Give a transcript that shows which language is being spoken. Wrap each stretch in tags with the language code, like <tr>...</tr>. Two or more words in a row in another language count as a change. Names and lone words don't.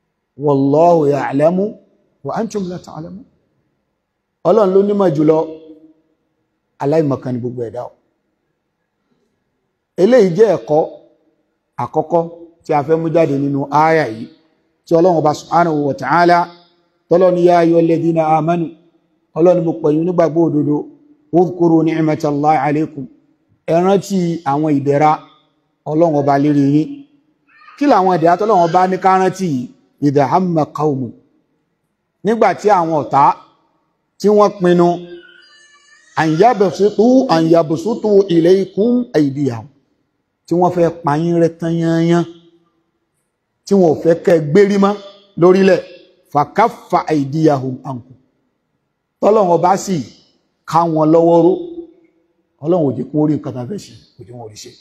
<ar>والله يعلم وأنتم لا تعلمون.</ar> <yo>Ọlọ́run ló nímọ̀ jùlọ, aláìmọ̀kan ni gbogbo ẹ̀dá. Eléyìí jẹ́ ẹ̀kọ́ àkọ́kọ́ tí a fẹ́ mú jáde nínú ááyà yìí, tí Ọlọ́run Ọba</yo> <ar>سبحانه وتعالى</ar> <yo>tọ́lọ́ ní</yo> <ar>يا أيها الذين آمنوا,</ar> <yo>Ọlọ́run mo pẹ̀yìn nígbàgbọ́ òdodo,</yo> <ar>اذكروا نعمة الله عليكم,</ar> <yo>ẹ rántí àwọn ìdẹ̀ra Ọlọ́run Ọba lérí yín. Kí làwọn ìdẹ̀ra tọ́lọ́run Ọba ní ká rántí yìí?</yo> <ar>إذ هم قوم,</ar> <yo>nígbà tí àwọn ọ̀tá tí wọ́n pinnu</yo> <ar>أن يبسطوا إليكم أيديهم,</ar> <yo>tí wọ́n fẹ́ pa yín rẹ́ tán yányán, tí wọ́n fẹ́ kẹ́ gbérí mọ́ lórílẹ̀,</yo> <ar>فكف أيديهم عنكم,</ar> <yo>tọ́lọ́run Ọba sì ká wọn lọ́wọ́ ró. Ọlọ́run ò jẹ́ kó rí nǹkan tán fẹ́ ṣe, kò jẹ́ wọn rí ṣe.</yo>